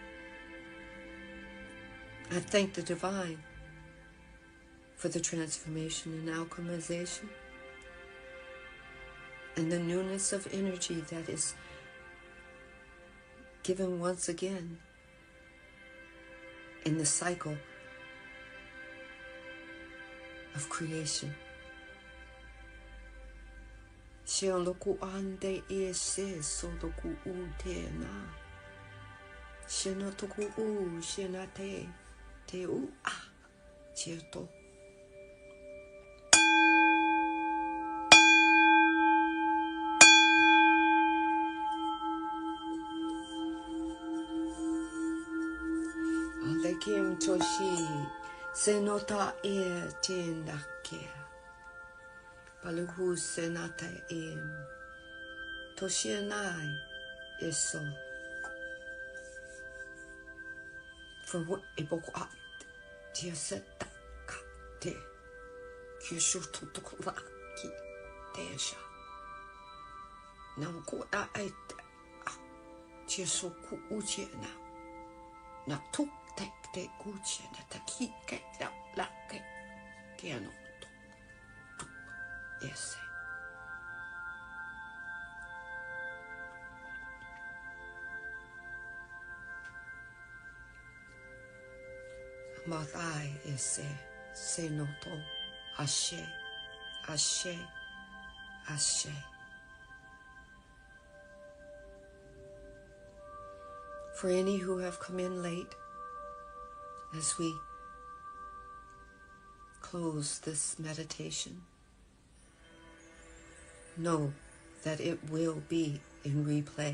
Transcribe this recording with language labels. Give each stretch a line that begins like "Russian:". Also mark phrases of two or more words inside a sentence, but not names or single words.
English: I thank the divine for the transformation and alchemization and the newness of energy that is given once again in the cycle of creation. Sheoloku ande ese sodoku ute na. Shenotoku u shenate te u a cheto. Alekim toshi senota e tendake. Paluhu senata em toshienai eso. For what ebokat tiaseta ka te kishutotola ki tesha. Namko a ete a tiasoku uchena. Na tuk tek te uchena taki ke la ke kiano tuk ese. Mathai ese se noto ashe ashe ashe. For any who have come in late, as we close this meditation, know that it will be in replay.